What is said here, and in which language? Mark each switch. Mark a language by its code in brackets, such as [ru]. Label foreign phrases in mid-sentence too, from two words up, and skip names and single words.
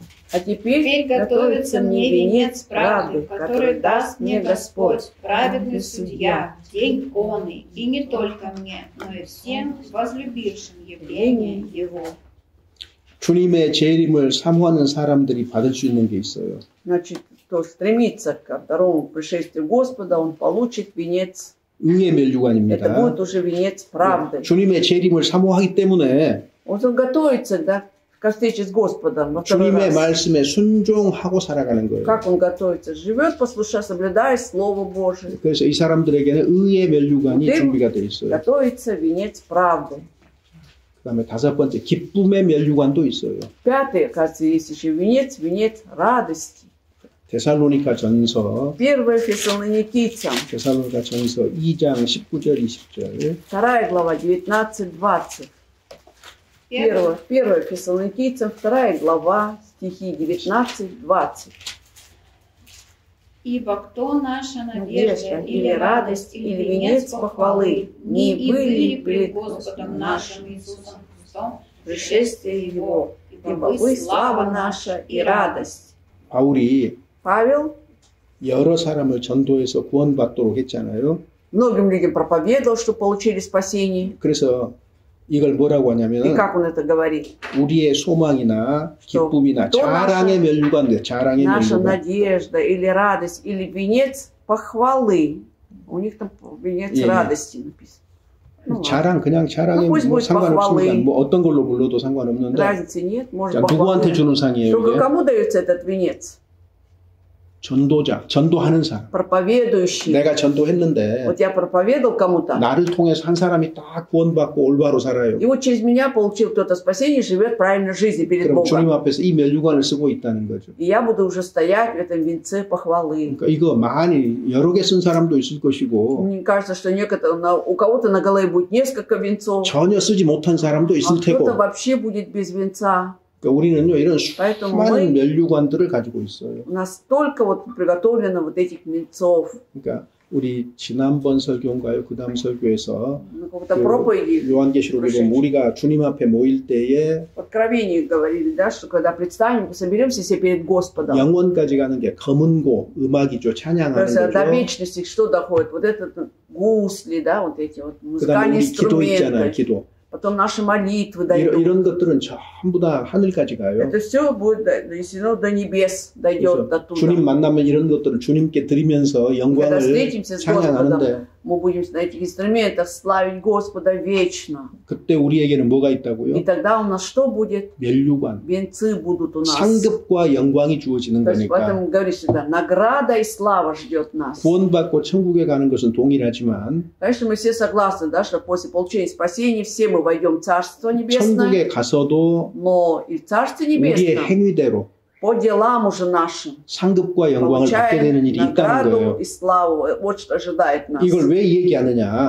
[ru] А теперь Теперь готовится мне венец правды, который даст мне Господь, праведный судья, в день онный, и не только мне, но и всем возлюбившим явление Его. [ko] 주님의 재림을 사모하는 사람들이 받을 수 있는 게 있어요. [ru] Значит, кто стремится ко второму пришествию Господа, он получит венец. [ko] 의의 [ru] Это [ko] 면류관입니다. [ru] будет уже венец правды. [ko] 주님의 재림을 사모하기 때문에 [ru] Вот он готовится, да, ко встрече с Господом во второй [ko] 주님의 [ru] раз. [ko] 말씀에 순종하고 살아가는 거예요. [ru] Как он готовится? Живет, послушая, соблюдая Слово Божие. [ko] 그래서 이 사람들에게는 의의 면류관이 네. 준비가 되어 있어요. [ru] Готовится венец правды. [ko] 그 다음에 다섯 번째, 기쁨의 면류관도 있어요. [ru] Пятый, кажется, есть еще венец, венец радости. [ko] 데살로니가 전서, Первое Фессалоникийцам, 데살로니가 전서 2장 19절 20절. 2 глава, 19-20. [ru] Первое Фессалоникийцам, 2 глава, стихи 19-20. Ибо кто наша Надежда надежда или радость, или венец похвалы, не были пред Господом нашим Иисусом Христом, Пришествие Его, ибо вы слава наша и радость. [ko] 바울이 [ru] Павел [ko] 여러 사람을 전도해서 구원받도록 했잖아요. [ru] многим людям проповедовал, что получили спасение. [ko] 그래서 이걸 뭐라고 [ru] И [ko] 하냐면 [ru] как он это говорит? [ko] 우리의 소망이나 기쁨이나 또 자랑의 면류관데 자랑의 [ru] Наша [ko] 면류관. [ru] надежда или радость, или венец похвалы. У них там венец [ko] 예, 예. [ru] радости написано. Ну, ладно. [ko] 자랑 그냥 자랑에 뭐, 뭐 뭐, 상관없습니다. [ru] похвалы. [ko] 뭐 어떤 걸로 불러도 상관없는데 [ru] Разницы нет, может [ko] 자, 누구한테 [ru] похвалы. [ko] 주는 상이에요 [ru] Только [ko] 이게? [ru] кому дается этот венец? [ko] 전도자, 전도하는 사람. [ru] Проповедующий. [ko] 내가 전도했는데 [ru] Вот я проповедовал кому-то, [ko] 나를 통해서 한 사람이 딱 구원받고 올바로 살아요. [ru] и вот через меня получил кто-то спасение и живет правильной жизнью перед [ko] 그럼 주님 [ru] Богом. [ko] 앞에서 이 면류관을 쓰고 있다는 거죠. [ru] И я буду уже стоять в этом венце похвалы. [ko] 그러니까 이거 많이 여러 개 쓴 사람도 있을 것이고 [ru] Мне кажется, что у кого-то на голове будет несколько венцов, [ko] 전혀 쓰지 못한 사람도 [ru] а [ko] 있을 테고. [ru] кто-то вообще будет без венца. [ko] 그러니까 우리는요 이런 [ru] Поэтому [ko] 수많은 [ru] мы, [ko] 면류관들을 가지고 있어요. [ru] у нас столько вот приготовлено вот этих венцов. [ko] 그러니까 우리 지난번 설교인가요? 그 다음 설교에서 [ru] На какой-то проповеди [ko] 요한계시록에 보면 우리가 주님 앞에 모일 때에 [ru] в Откровении говорили, да, что когда предстанем, соберемся все перед Господом. [ko] 영원까지 가는 게 검은고 음악이죠. 찬양하는 [ru] До [ko] 거죠. [ru] вечности что доходит? Вот этот гусли, да, вот эти вот [ko] 그 다음에 [ru] музыкальные [ko] 우리 기도 있잖아요. [ru] инструменты. [ko] 기도. [ru] Потом наши молитвы дойдут. [ko] 이런 것들은 전부 다 하늘까지 가요. [ru] Это все будет донесено до небес, дойдет [ko] 그래서 [ru] оттуда. [ko] 주님 만나면 이런 것들을 주님께 드리면서 [ru] Когда [ko] 영광을 [ru] встретимся с [ko] 찬양하는데 [ru] Господом, мы будем на этих инструментах славить Господа вечно. [ko] 그때 우리에게는 뭐가 있다고요? [ru] И тогда у нас что будет? [ko] 면류관. [ru] Венцы будут у нас. [ko] 상급과 영광이 주어지는 [ru] То есть [ko] 거니까 [ru] поэтому говорит всегда, награда и слава ждет нас. [ko] 구원받고 천국에 가는 것은 동일하지만 [ru] Конечно, мы все согласны, да, что после получения спасения все мы войдем в Царство Небесное, [ko] 천국에 가서도 [ru] но и в Царстве [ko] 우리의 [ru] Небесном [ko] 행위대로 [ru] по делам уже нашим [ko] 상급과 영광을 받게 되는 [ru] получаем [ko] 일이 있다는 [ru] награду [ko] 거예요. [ru] и славу. Вот что ожидает нас. [ko] 이걸 왜 [ru] А [ko] 얘기하느냐?